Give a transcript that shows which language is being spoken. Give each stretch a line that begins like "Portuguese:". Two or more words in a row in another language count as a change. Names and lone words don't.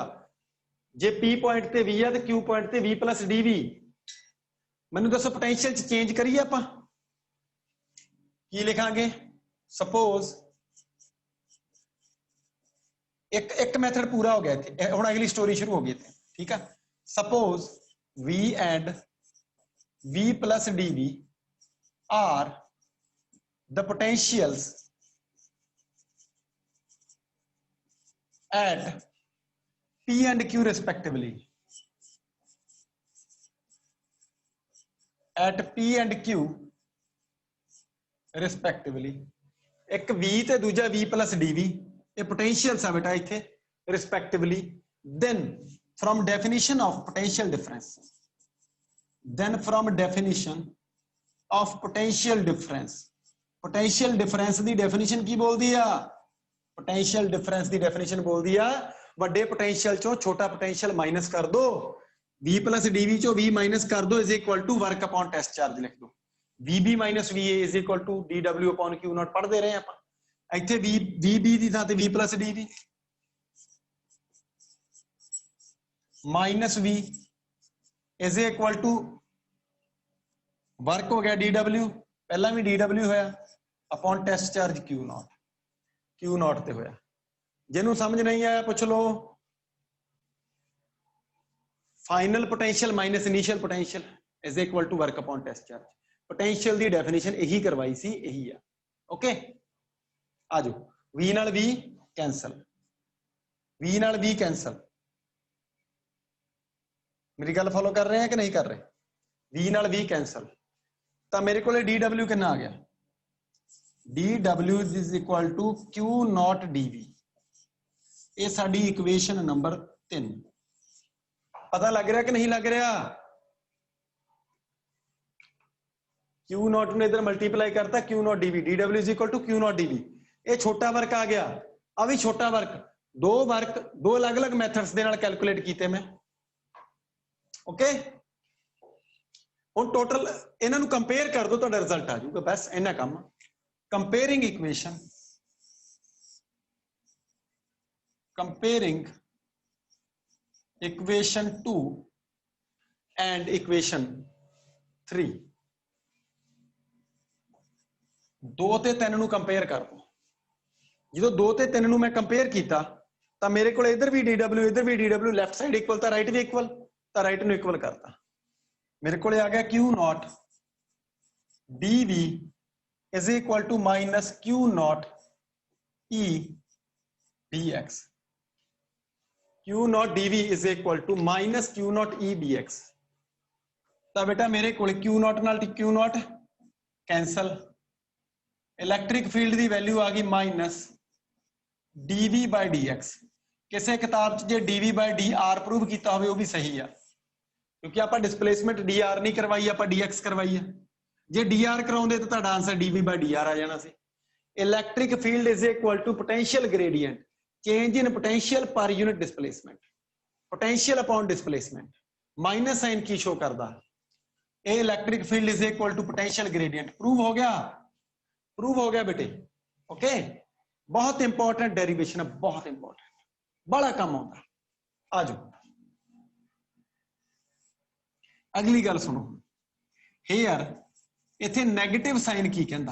Punjabi: ਜੇ P ਪੁਆਇੰਟ ਤੇ V ਆ ਤੇ Q ਪੁਆਇੰਟ ਤੇ V ਪਲੱਸ DV, ਮੈਨੂੰ ਦੱਸੋ ਪੋਟੈਂਸ਼ੀਅਲ ਚ ਚੇਂਜ ਕਰੀਏ ਆਪਾਂ? ਕੀ ਲਿਖਾਂਗੇ? ਸਪੋਜ਼ ਇੱਕ ਮੈਥਡ ਪੂਰਾ ਹੋ ਗਿਆ ਇੱਥੇ, ਹੁਣ ਅਗਲੀ ਸਟੋਰੀ ਸ਼ੁਰੂ ਹੋ ਗਈ ਇੱਥੇ, ਠੀਕ ਆ।
English: ਸਪੋਜ਼ V and V plus DV are the potentials at P and Q respectively. At P and Q respectively.
Punjabi: ਇੱਕ V ਤੇ ਦੂਜਾ
English: V plus DV,
Punjabi: ਇਹ potentials ਆ ਬੇਟਾ ਇੱਥੇ respectively.
English: Then from definition of potential difference, then from definition of potential difference, potential difference
Punjabi: ਦੀ definition ਕੀ ਬੋਲਦੀ ਆ?
English: potential difference
Punjabi: ਦੀ definition ਬੋਲਦੀ ਆ ਵੱਡੇ potential ਚੋਂ ਛੋਟਾ
English: potential minus
Punjabi: ਕਰ ਦੋ,
English: V plus DV
Punjabi: ਚੋਂ V ਮਾਈਨਸ ਕਰ ਦੋ,
English: is equal to work upon test charge
Punjabi: ਲਿਖ ਦੋ।
English: VB minus VA is equal to DW upon Q naught
Punjabi: ਪੜ੍ਹਦੇ ਰਹੇ ਆਪਾਂ। ਇੱਥੇ VB ਦੀ ਥਾਂ ਤੇ
English: V plus DV minus V is equal to work
Punjabi: ਹੋ ਗਿਆ
English: DW,
Punjabi: ਪਹਿਲਾਂ ਵੀ DW ਹੋਇਆ,
English: upon test charge Q naught, Q naught
Punjabi: ਤੇ ਹੋਇਆ। ਜਿਹਨੂੰ ਸਮਝ ਨਹੀਂ ਆਇਆ ਪੁੱਛ ਲਓ।
English: final potential minus initial potential is equal to work upon test charge।
Punjabi: ਪੋਟੈਂਸ਼ੀਅਲ ਦੀ ਡੈਫੀਨੇਸ਼ਨ ਇਹੀ ਕਰਵਾਈ ਸੀ, ਇਹੀ ਆ। ਓਕੇ, ਆ ਜਾਓ। V ਨਾਲ V ਕੈਂਸਲ, V ਨਾਲ V ਕੈਂਸਲ। ਮੇਰੀ ਗੱਲ ਫੋਲੋ ਕਰ ਰਹੇ ਆ ਕਿ ਨਹੀਂ ਕਰ ਰਹੇ? V ਨਾਲ V ਕੈਂਸਲ, ਤਾਂ ਮੇਰੇ ਕੋਲੇ DW ਕਿੰਨਾ ਆ ਗਿਆ?
English: DW is equal to Q naught DV।
Punjabi: ਇਹ ਸਾਡੀ
English: equation number
Punjabi: 3। ਪਤਾ ਲੱਗ ਰਿਹਾ ਕਿ ਨਹੀਂ ਲੱਗ ਰਿਹਾ?
English: Q naught
Punjabi: ਨੂੰ ਇਧਰ ਮਲਟੀਪਲਾਈ ਕਰਤਾ,
English: Q naught DV, DW is equal to Q naught DV।
Punjabi: ਇਹ ਛੋਟਾ ਵਰਕ ਆ ਗਿਆ, ਆ ਵੀ ਛੋਟਾ ਵਰਕ। ਦੋ ਅਲੱਗ-ਅਲੱਗ ਮੈਥਡਸ ਦੇ ਨਾਲ ਕੈਲਕੂਲੇਟ ਕੀਤੇ ਮੈਂ। ਓਕੇ, ਹੁਣ ਟੋਟਲ ਇਹਨਾਂ ਨੂੰ ਕੰਪੇਅਰ ਕਰ ਦੋ, ਤੁਹਾਡਾ ਰਿਜ਼ਲਟ ਆ ਜਾਊਗਾ। ਬਸ ਇੰਨਾ ਕੰਮ।
English: comparing equation, comparing equation 2 and equation 3,
Punjabi: 2 ਤੇ 3 ਨੂੰ ਕੰਪੇਅਰ ਕਰ ਦੋ। ਜਦੋਂ 2 ਤੇ 3 ਨੂੰ ਮੈਂ ਕੰਪੇਅਰ ਕੀਤਾ ਤਾਂ ਮੇਰੇ ਕੋਲ ਇਧਰ ਵੀ DW, ਇਧਰ ਵੀ DW,
English: left side equal
Punjabi: ਤਾਂ ਰਾਈਟ ਵੀ ਇਕੁਅਲ, ਤਾਂ ਰਾਈਟ ਨੂੰ ਇਕੁਅਲ ਕਰਤਾ। ਮੇਰੇ ਕੋਲੇ ਆ ਗਿਆ
English: Q naught DV is equal to minus Q naught E dx। Q naught DV is equal to minus Q naught E dx।
Punjabi: ਤਾਂ ਬੇਟਾ ਮੇਰੇ ਕੋਲ
English: Q naught
Punjabi: ਨਾਲ
English: Q naught
Punjabi: ਕੈਂਸਲ,
English: electric field
Punjabi: ਦੀ ਵੈਲਿਊ ਆ ਗਈ
English: minus dV by dx.
Punjabi: ਕਿਸੇ ਕਿਤਾਬ 'ਚ ਜੇ
English: dV by dr
Punjabi: ਪ੍ਰੂਵ ਕੀਤਾ ਹੋਵੇ ਉਹ ਵੀ ਸਹੀ ਆ, ਕਿਉਂਕਿ ਆਪਾਂ
English: displacement dr
Punjabi: ਨਹੀਂ ਕਰਵਾਈ, ਆਪਾਂ dx ਕਰਵਾਈ ਆ। ਜੇ dr ਕਰਾਉਂਦੇ ਤਾਂ ਤੁਹਾਡਾ ਆਨਸਰ
English: dV by dr
Punjabi: ਆ ਜਾਣਾ ਸੀ।
English: electric field is equal to potential gradient, change in potential per unit displacement, potential upon displacement। minus sign
Punjabi: ਕੀ ਸ਼ੋ ਕਰਦਾ? ਇਹ
English: electric field is equal to potential gradient।
Punjabi: ਪ੍ਰੂਵ ਹੋ ਗਿਆ, ਪ੍ਰੂਵ ਹੋ ਗਿਆ ਬੇਟੇ। ਓਕੇ, ਬਹੁਤ
English: important derivation
Punjabi: ਹੈ, ਬਹੁਤ ਇੰਪੋਰਟੈਂਟ, ਬੜਾ ਕੰਮ ਆਉਂਦਾ। ਆ ਜਾਓ ਅਗਲੀ ਗੱਲ ਸੁਣੋ। ਹੇਅਰ ਇੱਥੇ
English: negative sign
Punjabi: ਕੀ ਕਹਿੰਦਾ?